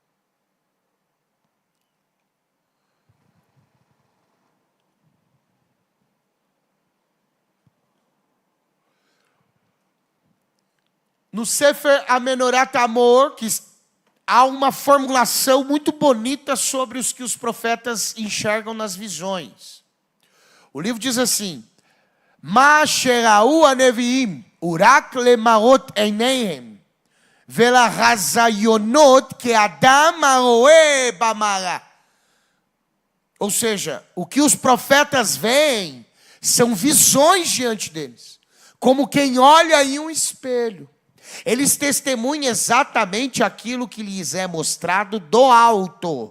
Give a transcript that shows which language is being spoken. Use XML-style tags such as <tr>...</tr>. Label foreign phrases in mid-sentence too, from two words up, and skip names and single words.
<pt>No Sefer Amenorat Amor, que há uma formulação muito bonita sobre os que os profetas enxergam nas visões. O livro diz assim:</pt> <he>מה שראו הנביאים ורק למראות עיניהם ולחזיונות כאדם הרואה במראה.</he> <pt>Ou seja, o que os profetas veem são visões diante deles, como quem olha em um espelho. Eles testemunham exatamente aquilo que lhes é mostrado do alto.</pt>